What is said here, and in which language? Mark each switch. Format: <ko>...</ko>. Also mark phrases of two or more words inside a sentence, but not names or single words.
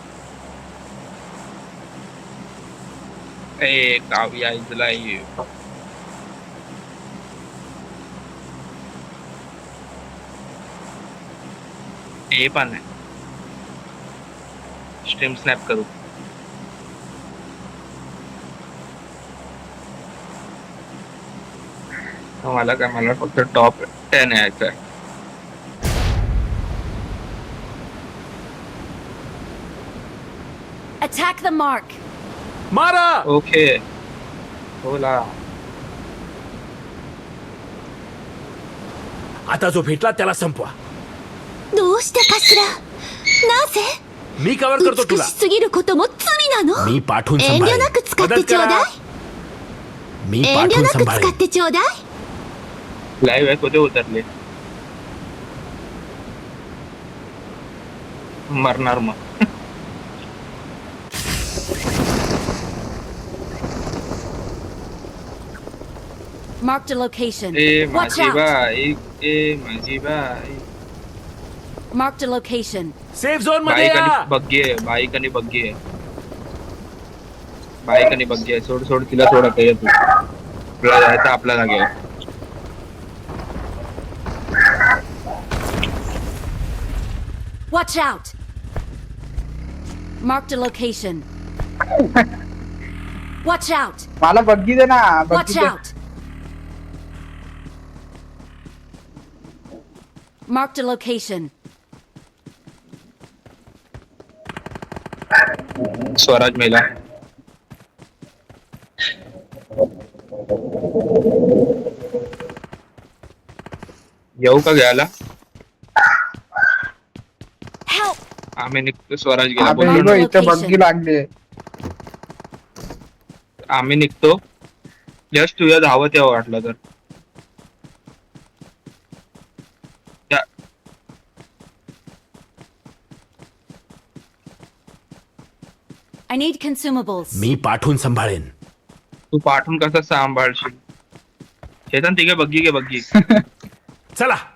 <mr>ए काव्या इजला हे पण आहे.</mr> <en>stream snap</en> <mr>करू. मला काय, मला फक्त टॉप 10 यायचं आहे.</mr> <en>Attack the mark.</en> <mr>मारा. ओके बोला. आता जो भेटला त्याला संपवा.</mr> <ja>どうしてかしら。なぜ</ja> <mr>मी कव्हर करतो</mr> <ja>美</ja> <mr>तुला.</mr> <ja>しすぎることも罪なの</ja> <mr>मी पाठवून</mr> <ja>遠慮</ja> <mr>सांभाळेन.</mr> <ja>なく使って</ja> <mr>मदत</mr> <ja>ちょう</ja> <mr>करा.</mr> <ja>だい</ja> <mr>मी</mr> <ja>遠慮</ja> <mr>पाठवून</mr> <ja>なく使っ</ja> <mr>सांभाळेन.</mr> <ja>てちょうだい</ja> <mr>लाईव्ह आहे कुठे उतरले. मरणार मग.</mr> <en>Marked a location.</en> <mr>ए</mr> <en>Watch</en> <mr>माझी</mr> <en>out.</en> <mr>बाई, ए माझी बाई.</mr> <en>Marked a location. safe zone</en> <mr>मध्ये बाईक आणि या. बग्गी आहे. बाईक आणि बग्गी आहे. बाईक आणि बग्गी आहे. सोड सोड तिला सोड आता ये तू. तुला जायचं आपल्या जागेवर.</mr> <en>Watch out. Marked a location. Watch out.</en> <mr>मला बग्गी दे ना बग्गी</mr> <en>Watch</en> <mr>दे.</mr> <en>out. Marked a location.</en> <mr>स्वराज मेला. येऊ का घ्यायला.</mr> <en>Help.</en> <mr>आम्ही निघतो. स्वराज गेला. अबे बोललो इथं ना. इथं बग्गी लागली. आम्ही निघतो. जस्ट तुझ्या धावत यावं वाटलं तर. त्या-</mr> <en>I need consumables.</en> <mr>मी पाठवून सांभाळेन. तू पाठवून कसं सांभाळशील. चेतन तिघे बग्गी घे बग्गी. चला.</mr>